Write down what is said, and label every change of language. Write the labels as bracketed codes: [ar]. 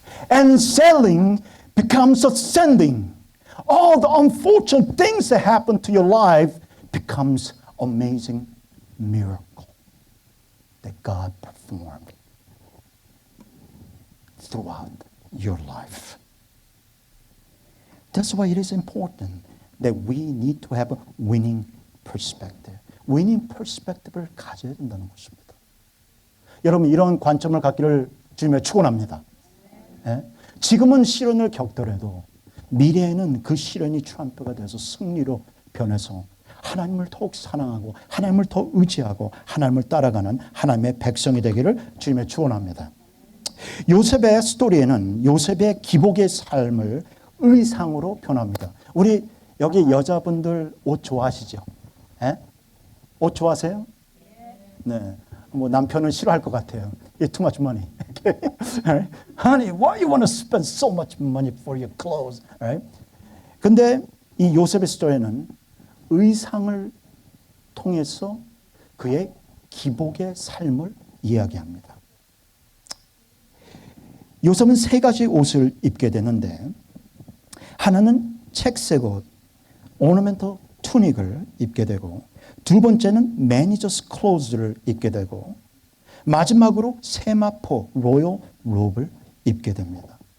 [en] And selling becomes ascending. All the unfortunate things that happen to your life becomes amazing miracle that God performed throughout your life. That's why it is important that we need to have a winning perspective. [ko] winning per스펙티브를 가져야 된다는 것입니다. 여러분 이런 관점을 갖기를 주님의 축원합니다. 예? 지금은 시련을 겪더라도 미래에는 그 시련이 트럼프가 돼서 승리로 변해서 하나님을 더욱 사랑하고 하나님을 더 의지하고 하나님을 따라가는 하나님의 백성이 되기를 주님의 축원합니다. 요셉의 스토리에는 요셉의 기복의 삶을 의상으로 표현합니다. 우리 여기 여자분들 옷 좋아하시죠? 예? 옷 좋아하세요? 네. 뭐 남편은 싫어할 것 같아요. [en] It's too much money. Right? Honey, why you want to spend so much money for your clothes? Right? [ko] 근데 이 요셉의 스토리는 의상을 통해서 그의 기복의 삶을 이야기합니다. 요셉은 세 가지 옷을 입게 되는데 하나는 책색 옷, 오너멘터 투닉을 입게 되고 두 번째는 매니저스 클로즈를 입게 되고 마지막으로 세마포 로열 롭을 입게 됩니다.